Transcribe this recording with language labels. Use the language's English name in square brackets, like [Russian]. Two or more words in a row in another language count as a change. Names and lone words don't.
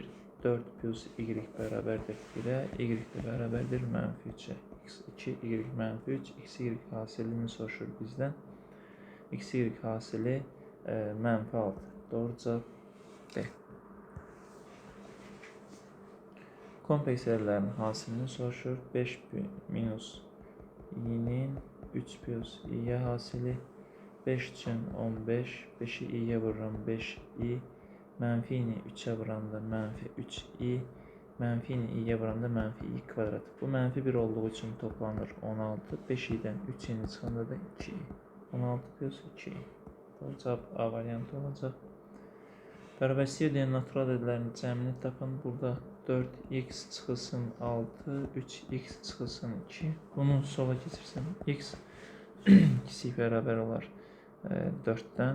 [Azerbaijani] 4 plus y bərabərdir 1-ə, y də bərabərdir -3-ə. x2, y -3, x-y hasilini soruşur bizdən. x-y hasili -6. Doğru cavab D. Kompleks ədədlərin hasilini soruşur. 5 minus i-nin 3 plus i-yə hasili. 5 üçün 15, 5-i i-yə vururam 5i. Mənfi-ni 3-ə vuranda -3i, mənfi-ni i-yə vuranda -i kvadrat. Bu -1 olduğu üçün toplanır 16. 5i-dən 3i-ni çıxanda da 2i. 16 plus 2i. Doğru cavab A variantı olacaq. Bərabərsizliyə deyən natural ədədlərin cəmini tapın. Burada 4x çıxılsın 6, 3x çıxılsın 2. Bunu sola keçirsəm x kiçik bərabər olar 4-dən.